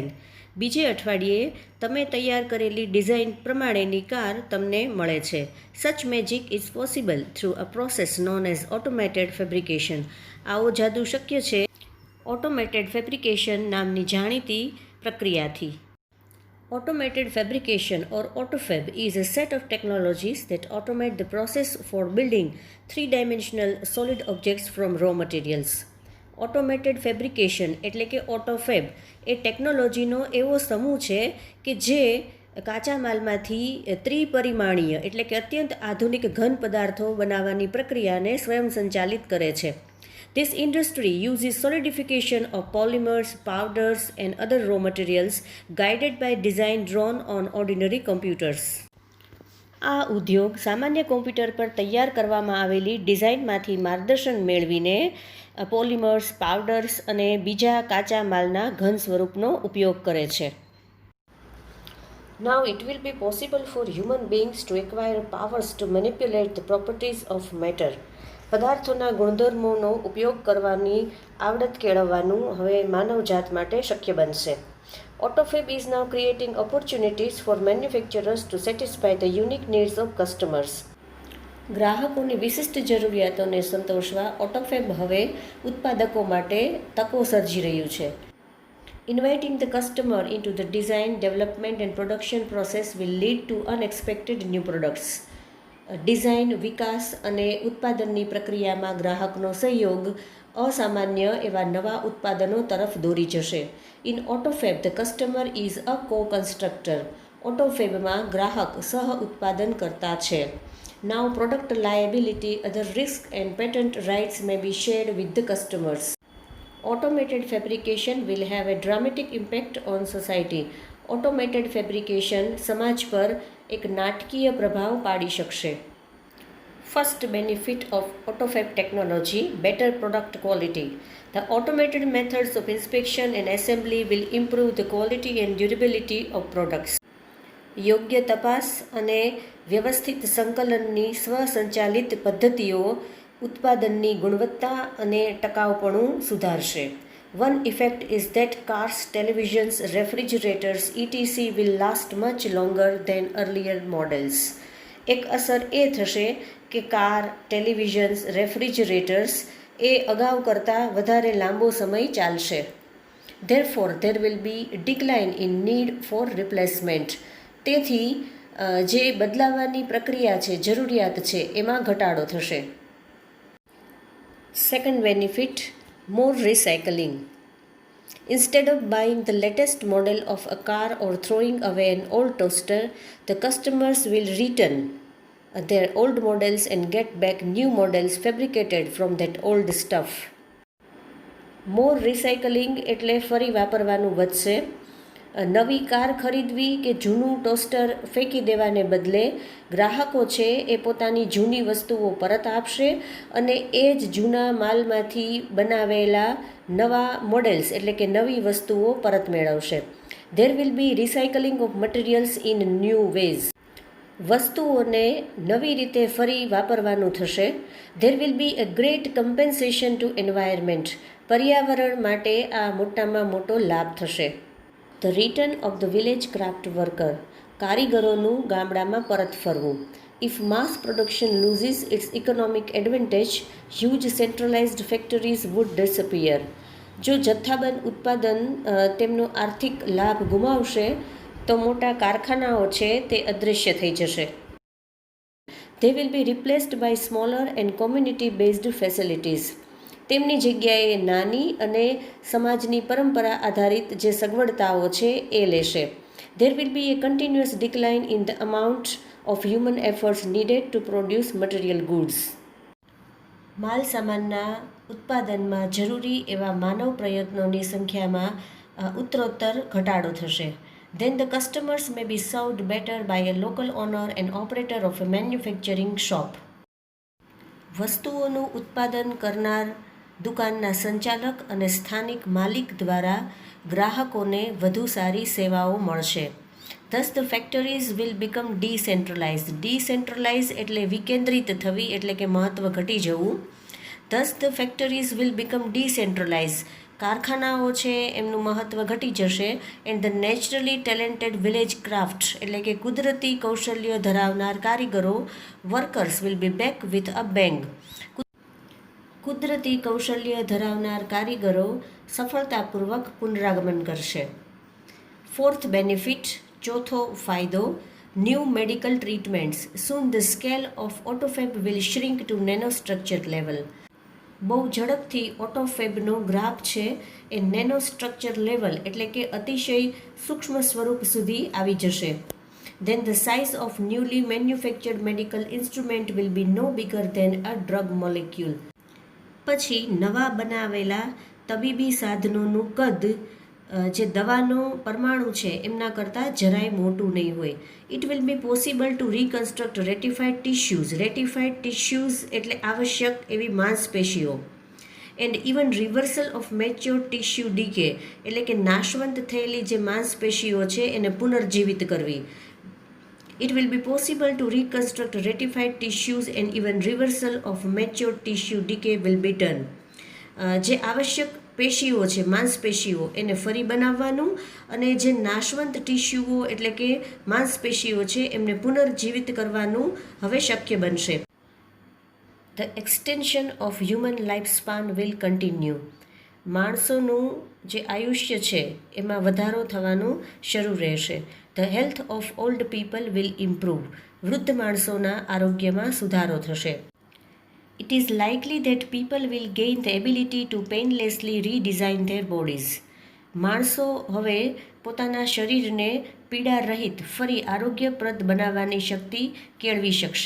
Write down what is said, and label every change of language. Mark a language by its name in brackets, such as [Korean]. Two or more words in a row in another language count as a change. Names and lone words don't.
[Gujarati] બીજે અઠવાડિયે તમે તૈયાર કરેલી ડિઝાઇન પ્રમાણેની કાર તમને મળે છે. [English] Such magic is possible through a process known as automated fabrication. [Gujarati] આવો જાદુ શક્ય છે [English] automated fabrication [Gujarati] નામની જાણીતી પ્રક્રિયાથી. [English] Automated fabrication or AutoFab is a set of technologies that automate the process for building three-dimensional solid objects from raw materials. Automated fabrication [Gujarati] એટલે કે AutoFab એ ટેકનોલોજીનો એવો સમૂહ છે કે જે કાચા માલમાંથી ત્રિપરિમાણીય એટલે કે અત્યંત આધુનિક ઘન પદાર્થો બનાવવાની પ્રક્રિયાને સ્વયંસંચાલિત કરે છે. [English] This industry uses solidification of polymers, powders and other raw materials guided by design drawn on ordinary computers. [Gujarati] આ ઉદ્યોગ સામાન્ય કોમ્પ્યુટર પર તૈયાર કરવામાં આવેલી ડિઝાઇનમાંથી માર્ગદર્શન મેળવીને પોલિમર્સ, પાવડર્સ અને બીજા કાચા માલના ઘન સ્વરૂપનો ઉપયોગ કરે છે. [English] Now it will be possible for human beings to acquire powers to manipulate the properties of matter. [Gujarati] પદાર્થોના ગુણધર્મોનો ઉપયોગ કરવાની આવડત કેળવવાનું હવે માનવજાત માટે શક્ય બનશે. [English] AutoFab is now creating opportunities for manufacturers to satisfy the unique needs of customers. [Gujarati] ગ્રાહકોની વિશિષ્ટ જરૂરિયાતોને સંતોષવા AutoFab હવે ઉત્પાદકો માટે તકો સર્જી રહ્યું છે. [English] Inviting the customer into the design, development and production process will lead to unexpected new products. [Gujarati] ડિઝાઇન, વિકાસ અને ઉત્પાદનની પ્રક્રિયામાં ગ્રાહકનો સહયોગ અસામાન્ય એવા નવા ઉત્પાદનો તરફ દોરી જશે. [English] In AutoFab the customer is a co-constructor. [Gujarati] AutoFabમાં ગ્રાહક સહ ઉત્પાદન કરતા છે. [English] Now product liability, other risk and patent rights may be shared with the customers. Automated fabrication will have a dramatic impact on society. automated fabrication [Gujarati] સમાજ પર એક નાટકીય પ્રભાવ પાડી શકશે. [English] First benefit of AutoFab technology, better product quality. The automated methods of inspection and assembly will improve the quality and durability of products. [Gujarati] યોગ્ય તપાસ અને વ્યવસ્થિત સંકલનની સ્વસંચાલિત પદ્ધતિઓ ઉત્પાદનની ગુણવત્તા અને ટકાઉપણું સુધારશે. [English] One effect is that cars, televisions, refrigerators, etc. will last much longer than earlier models. [Gujarati] એક અસર એ થશે કે કાર, ટેલિવિઝન્સ, રેફ્રિજરેટર્સ એ અગાઉ કરતાં વધારે લાંબો સમય ચાલશે. [English] Therefore, there will be a decline in need for replacement. [Gujarati] તેથી જે બદલાવાની પ્રક્રિયા છે, જરૂરિયાત છે, એમાં ઘટાડો થશે. [English] Second benefit, more recycling. Instead of buying the latest model of a car or throwing away an old toaster, the customers will return their old models and get back new models fabricated from that old stuff. More recycling [Gujarati] એટલે ફરી વાપરવાનું વધશે. નવી કાર ખરીદવી કે જૂનું ટોસ્ટર ફેંકી દેવાને બદલે ગ્રાહકો છે એ પોતાની જૂની વસ્તુઓ પરત આપશે અને એ જ જૂના માલમાંથી બનાવેલા નવા મોડેલ્સ એટલે કે નવી વસ્તુઓ પરત મેળવશે. [English] There will be recycling of materials in new ways. [Gujarati] વસ્તુઓને નવી રીતે ફરી વાપરવાનું થશે. [English] There will be a great compensation to environment. [Gujarati] પર્યાવરણ માટે આ મોટામાં મોટો લાભ થશે. [English] The return of the village craft worker. [Gujarati] કારીગરોનું ગામડામાં પરત ફરવું. [English] If mass production loses its economic advantage, huge centralized factories would disappear. [Gujarati] જો જથ્થાબંધ ઉત્પાદન તેમનો આર્થિક લાભ ગુમાવશે તો મોટા કારખાનાઓ છે તે અદૃશ્ય થઈ જશે. [English] They will be replaced by smaller and community-based facilities. [Gujarati] તેમની જગ્યાએ નાની અને સમાજની પરંપરા આધારિત જે સગવડતાઓ છે એ લેશે. [English] There will be a continuous decline in the amount of human efforts needed to produce material goods. [Gujarati] માલ સામાનના ઉત્પાદનમાં જરૂરી એવા માનવ પ્રયત્નોની સંખ્યામાં ઉત્તરોત્તર ઘટાડો થશે. [English] Then the customers may be served better by a local owner and operator of a manufacturing shop. [Gujarati] વસ્તુઓનું ઉત્પાદન કરનાર દુકાનના સંચાલક અને સ્થાનિક માલિક દ્વારા ગ્રાહકોને વધુ સારી સેવાઓ મળશે. [English] Thus the factories will become decentralized. [Gujarati] Decentralized એટલે વિકેન્દ્રિત થવી, એટલે કે મહત્વ ઘટી જવું. [English] Thus the factories will become decentralized. [Gujarati] કારખાનાઓ છે એમનું મહત્વ ઘટી જશે. [English] And the naturally talented village craft [Gujarati] એટલે કે કુદરતી કૌશલ્ય ધરાવનાર કારીગરો [English] workers will be back with a bang. [Gujarati] કુદરતી કૌશલ્ય ધરાવનાર કારીગરો સફળતાપૂર્વક પુનરાગમન કરશે. [English] Fourth benefit, [Gujarati] ચોથો ફાયદો, [English] new medical treatments. Soon the scale of AutoFab will shrink to nanostructure level. [Gujarati] બહુ ઝડપથી ઓટોફેબનો ગ્રાફ છે એ [English] nanostructure level [Gujarati] એટલે કે અતિશય સૂક્ષ્મ સ્વરૂપ સુધી આવી જશે. [English] Then the size of newly manufactured medical instrument will be no bigger than a drug molecule. [Gujarati] પછી નવા બનાવેલા તબીબી સાધનોનું કદ જે દવાનો પરમાણુ છે એમના કરતાં જરાય મોટું નહીં હોય. [English] It will be possible to reconstruct ratified tissues. ratified tissues [Gujarati] એટલે આવશ્યક એવી માંસપેશીઓ. [English] And even reversal of mature tissue decay [Gujarati] એટલે કે નાશવંત થયેલી જે માંસપેશીઓ છે એને પુનર્જીવિત કરવી. [English] It will be possible to reconstruct ratified tissues and even reversal of mature tissue decay will be done. [Gujarati] જે આવશ્યક પેશીઓ છે, માંસપેશીઓ, એને ફરી બનાવવાનું અને જે નાશવંત ટિશ્યુઓ એટલે કે માંસપેશીઓ છે એમને પુનર્જીવિત કરવાનું હવે શક્ય બનશે. [English] The extension of human lifespan will continue. [Gujarati] માણસોનું જે આયુષ્ય છે એમાં વધારો થવાનું શરૂ રહેશે. [English] The health of old people will improve. [Gujarati] વૃદ્ધ માણસોના આરોગ્યમાં સુધારો થશે. [English] It is likely that people will gain the ability to painlessly redesign their bodies. [Gujarati] માણસો હવે પોતાના શરીરને પીડા રહિત ફરી આરોગ્યપ્રદ બનાવવાની શક્તિ કેળવી શકશે.